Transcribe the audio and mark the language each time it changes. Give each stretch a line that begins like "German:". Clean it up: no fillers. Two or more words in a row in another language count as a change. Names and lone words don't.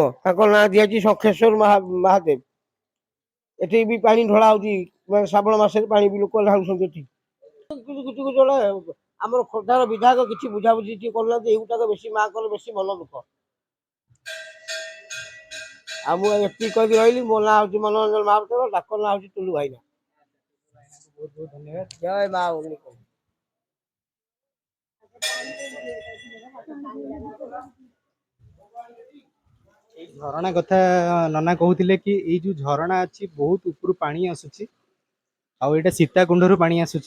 Odia: ତାଙ୍କର ନାଁ ଦିଆଯାଇଛି ଶଙ୍ଖେଶ୍ୱର ମହାଦେବ। ଏଠି ବି ପାଣି ଢଳା ହଉଛି ମାନେ ଶ୍ରାବଣ ମାସରେ ପାଣି ବି ଲୋକ ଢାଳୁଛନ୍ତି ଏଠି। କିଛି ଜଣେ ଆମର ଖୋର୍ଦ୍ଧାର ବିଧାୟକ କିଛି ବୁଝାବୁଝି ଟିକେ କରୁନାହାନ୍ତି। ଏଇଗୁଟାକ ବେଶୀ ମାଆଙ୍କର ବେଶୀ ମନ ଦୁଃଖ। ଆଉ ମୁଁ ଏତିକି କହିକି ରହିଲି। ମୋ ନାଁ ହଉଛି ମନୋରଞ୍ଜନ ମହାପାତ୍ର। ଡାକ ନାଁ ହଉଛି ଟୁଲୁ ଭାଇନା।
Hindi: बहुत बहुत धन्यवाद।
Odia: ଜୟ ମା। ଏଇ ଝରଣା କଥା ନନା କହୁଥିଲେ କି ଏଇ ଯୋଉ ଝରଣା ଅଛି ବହୁତ ଉପରୁ ପାଣି ଆସୁଛି ଆଉ ଏଇଟା ସୀତାକୁଣ୍ଡରୁ ପାଣି ଆସୁଛି।